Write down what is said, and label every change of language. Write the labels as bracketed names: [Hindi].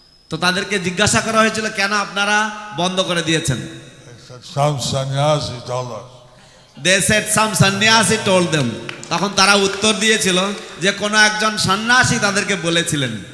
[Bangla] তো তাদেরকে জিজ্ঞাসা করা হয়েছিল কেন আপনারা বন্ধ করে দিয়েছেন? [English] Some sannyasi told us. They said some sannyasi told them. [Bangla] তখন তারা উত্তর দিয়েছিল যে কোন একজন সন্ন্যাসী তাদেরকে বলেছিলেন।